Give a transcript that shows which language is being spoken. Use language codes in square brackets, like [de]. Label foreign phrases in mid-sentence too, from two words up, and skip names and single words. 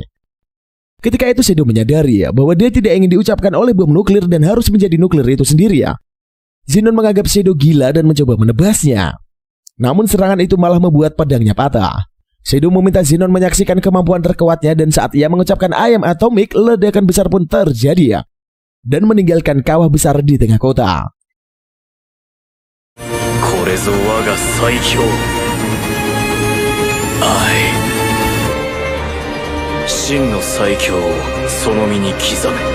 [id] Ketika itu Shadow menyadari bahwa dia tidak ingin diucapkan oleh bom nuklir dan harus menjadi nuklir itu sendiri. Zenon menganggap Shadow gila dan mencoba menebasnya. Namun serangan itu malah membuat pedangnya patah. Shadow meminta Zenon menyaksikan kemampuan terkuatnya dan saat ia mengucapkan [en] I am atomic, [id] ledakan besar pun terjadi dan meninggalkan kawah besar di tengah kota. [ja] これぞ我が最強。愛。真の最強をその身に刻め。